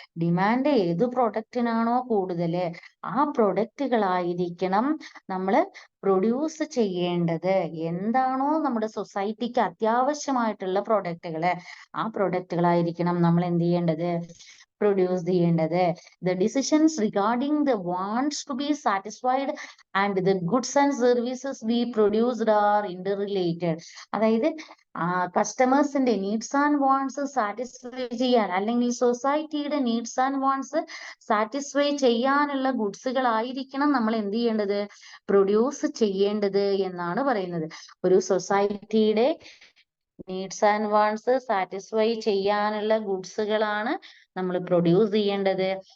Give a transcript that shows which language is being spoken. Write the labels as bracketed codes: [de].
[ml] Demand ഏത് പ്രൊഡക്റ്റിനാണോ കൂടുതൽ ആ പ്രൊഡക്റ്റുകളായിരിക്കണം നമ്മൾ പ്രൊഡ്യൂസ് ചെയ്യേണ്ടത്. എന്താണോ നമ്മുടെ സൊസൈറ്റിക്ക് അത്യാവശ്യമായിട്ടുള്ള പ്രൊഡക്റ്റുകള് ആ പ്രൊഡക്റ്റുകളായിരിക്കണം നമ്മൾ എന്ത് ചെയ്യേണ്ടത്, പ്രൊഡ്യൂസ് ചെയ്യേണ്ടത്. [en] The decisions regarding the wants to be satisfied and the goods and services we produced are interrelated. [ml] അതായത് കസ്റ്റമേഴ്സിന്റെ നീഡ്സ് ആൻഡ് വാണ്ട്സ് സാറ്റിസ്ഫൈ ചെയ്യാൻ, അല്ലെങ്കിൽ സൊസൈറ്റിയുടെ നീഡ്സ് ആൻഡ് വാണ്ട്സ് സാറ്റിസ്ഫൈ ചെയ്യാനുള്ള ഗുഡ്സുകളായിരിക്കണം നമ്മൾ എന്ത് ചെയ്യേണ്ടത്, പ്രൊഡ്യൂസ് ചെയ്യേണ്ടത് എന്നാണ് പറയുന്നത്. ഒരു സൊസൈറ്റിയുടെ നീഡ്സ് ആൻഡ് വാണ്ട്സ് സാറ്റിസ്ഫൈ ചെയ്യാനുള്ള ഗുഡ്സുകളാണ് നമ്മൾ പ്രൊഡ്യൂസ് ചെയ്യേണ്ടത്.